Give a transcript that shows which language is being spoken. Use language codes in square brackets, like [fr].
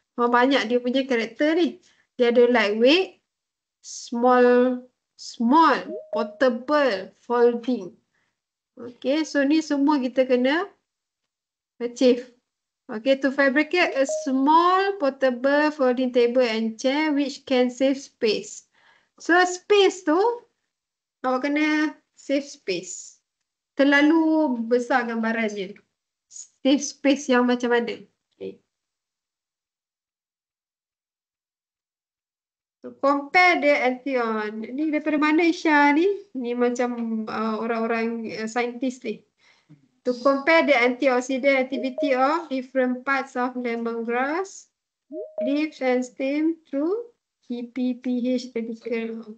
[ms] Banyak dia punya karakter ni. Dia ada [en] lightweight, small, portable, folding. [ms] Okay, so ni semua kita kena achieve. [en] Okay, to fabricate a small portable folding table and chair which can save space. [ms] So space tu, awak kena save space. Terlalu besar gambarannya. Save space yang macam mana? Okay. [en] So compare the antion. [ms] Ni daripada mana Isha ni? Ni macam orang-orang saintis ni. [en] To compare the antioxidant activity of different parts of lemongrass, leaves and stem through EPPH radical.